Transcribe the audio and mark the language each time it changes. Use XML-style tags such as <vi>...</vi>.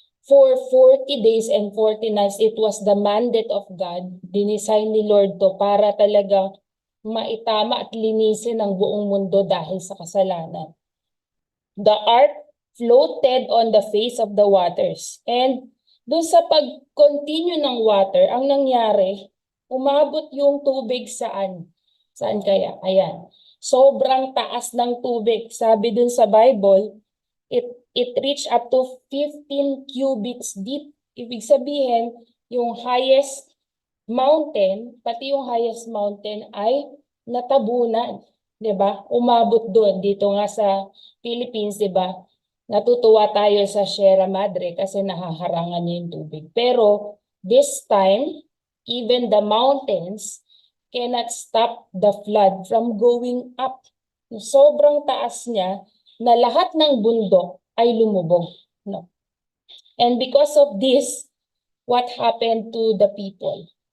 <en>For 40 days and 40 nights, it was the mandate of God.</en> <tl>Dinisign ni Lord to para talagang maitama at linisin ang buong mundo dahil sa kasalanan.</tl> <en>The ark floated on the face of the waters.</en> <tl>And dun sa pag-continue ng water, ang nangyari, umabot yung tubig saan? Saan kaya? Ayan. Sobrang taas ng tubig. Sabi dun sa</tl> <en>Bible, it reached up to 15 cubits deep.</en> <tl>Ibig sabihin, yung highest mountain, pati yung highest mountain ay natabunan. 'Di ba? Umabot doon. Dito nga sa Philippines, 'di ba? Natutuwa tayo sa Sierra Madre kasi nahaharangan niya yung tubig.</tl> <en>Pero this time, even the mountains cannot stop the flood from going up.</en> <tl>Sobrang taas niya na lahat ng bundok ay lumubog. No?</tl> <en>And because of this, what happened to the people?</en>